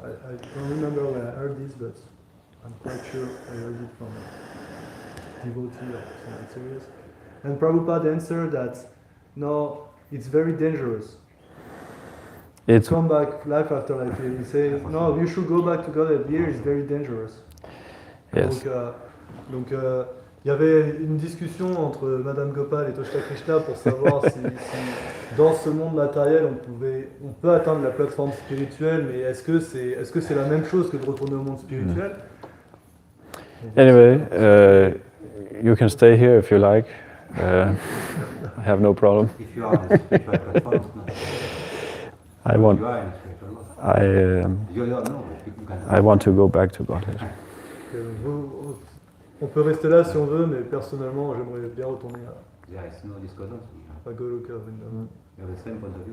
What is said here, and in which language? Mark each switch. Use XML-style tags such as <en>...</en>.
<en>I don't remember where I heard this, but I'm quite sure I heard it from a devotee or something serious. And Prabhupada answered that, no, it's very dangerous. It's Come back life after life here. He says, no, you should go back to God here, it's very dangerous. yes.</en> <fr>Donc, il y avait une discussion entre Madame Gopal et Toshita Krishna pour savoir si dans ce monde matériel on peut atteindre la plateforme spirituelle, mais est-ce que c'est la même chose que de retourner au monde spirituel?</fr> <en>Anyway, you can stay here if you like. I have no problem. If you are in the spiritual platform, it's not. I want. You are in the spiritual world. You don't know, but you can. I want to go back to Godhead.</en> <fr>On peut rester là si on veut, mais personnellement j'aimerais bien retourner</fr> <en>There is no discordance.</en> <fr>à Goloka Vrindavan,</fr> <en>You have the same point of view.</en>